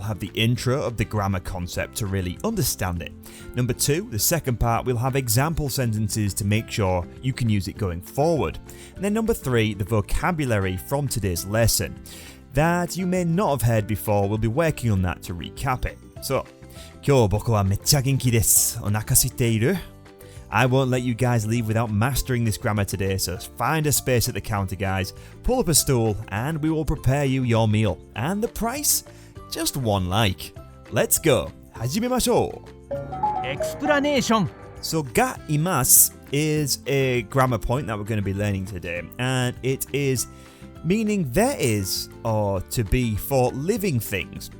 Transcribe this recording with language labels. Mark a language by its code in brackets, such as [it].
[en] We'll have the intro of the grammar concept to really understand it. Number 2, the second part, we'll have example sentences to make sure you can use it going forward. And then number 3, the vocabulary from today's lesson that you may not have heard before. We'll be working on that to recap it. [ja] So, 今日僕はめっちゃ元気です。お腹空いている? [en] I won't let you guys leave without mastering this grammar today, so find a space at the counter, guys, pull up a stool, and we will prepare you your meal. And the price? Just 1 like. Let's go. [ja] 始めましょう. [en] Explanation. So, ga imasu is a grammar point that we're going to be learning today, and it is meaning there is or to be for living things.